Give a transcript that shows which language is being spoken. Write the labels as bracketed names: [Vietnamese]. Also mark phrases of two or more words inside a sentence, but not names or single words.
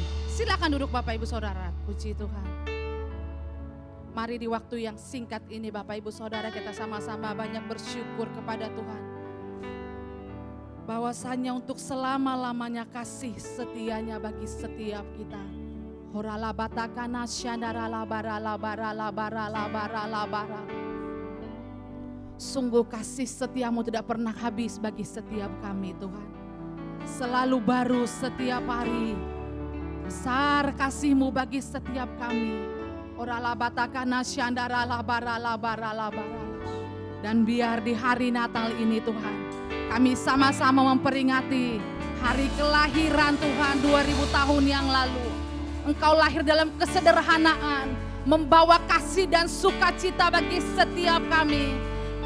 [Indonesian] Silakan duduk Bapak Ibu Saudara. Puji Tuhan. Mari di waktu yang singkat ini Bapak Ibu Saudara kita sama-sama banyak bersyukur kepada Tuhan. Bahwasanya untuk selama-lamanya kasih setianya bagi setiap kita. Horala batakana syandara labara labara labara labara labara. Sungguh kasih setiamu tidak pernah habis bagi setiap kami Tuhan. Selalu baru setiap hari. Besar kasih-Mu bagi setiap kami. Orala batakana syandara labara labara labara. Dan biar di hari Natal ini Tuhan, kami sama-sama memperingati hari kelahiran Tuhan 2000 tahun yang lalu. Engkau lahir dalam kesederhanaan, membawa kasih dan sukacita bagi setiap kami.